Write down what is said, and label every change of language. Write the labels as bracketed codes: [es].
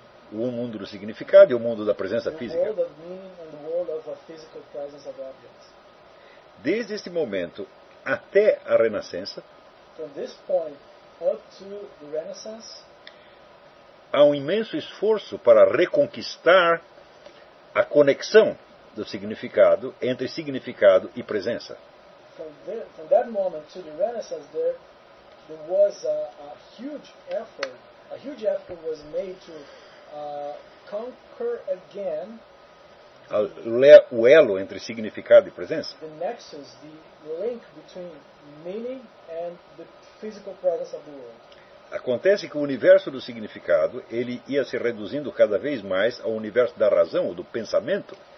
[pt] o mundo do significado e o mundo da presença física. [en] The world of meaning and the world of a physical presence of objects. [pt] Desde esse momento até a Renascença, [en] from this point up to the Renaissance, [pt] há um imenso esforço para reconquistar a conexão do significado entre significado e presença. [en] From that moment to the Renaissance, there was a huge effort was made to conquer again [pt] o elo entre significado e presença. [en] The nexus, the link between meaning and the physical presence of the world. [pt] Acontece que o universo do significado ele ia se reduzindo cada vez mais ao universo da razão ou do pensamento.